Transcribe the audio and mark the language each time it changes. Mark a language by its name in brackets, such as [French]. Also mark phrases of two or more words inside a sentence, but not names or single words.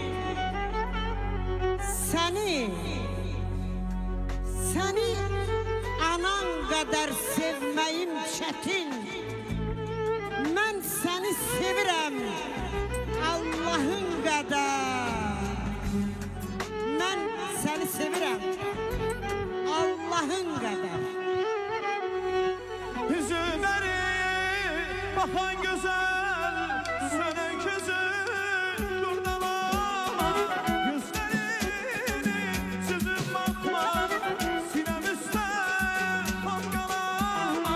[Azerbaijani] Səni anan qədər sevməyim çətin. Mən səni sevirəm Allahın qədər. Mən səni sevirəm Allahın qədər. [Turkish] Üzümleri bakan güzel, senin gözün durdalama. Gözlerini süzüp bakma, sinem üstte patkalama.